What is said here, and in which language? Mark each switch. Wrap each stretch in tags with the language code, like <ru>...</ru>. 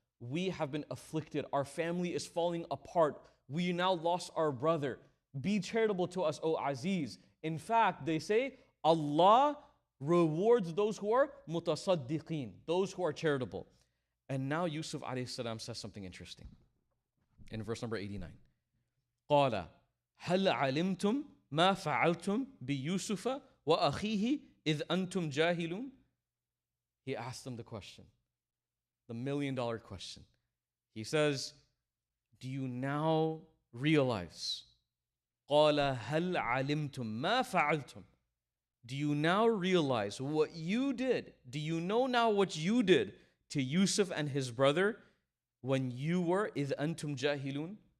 <en>We have been afflicted. Our family is falling apart. We now lost our brother. Be charitable to us, O Aziz. In fact, they say, Allah rewards those who are mutasaddiqeen, those who are charitable. And now Yusuf alayhi salam says something interesting. In verse number 89.</en> <ar>قال هل علمتم ما فعلتم بيوسف وأخيه إذ أنتم جاهلون.</ar> <en>He asked them the question, the $1,000,000 question. He says, do you now realize?</en> <ar>قال هل علمتم ما فعلتم.</ar> <en>Do you now realize what you did? Do you know now what you did to Yusuf and his brother when you were</en> <ar>إذ أنتم جاهلون?</ar>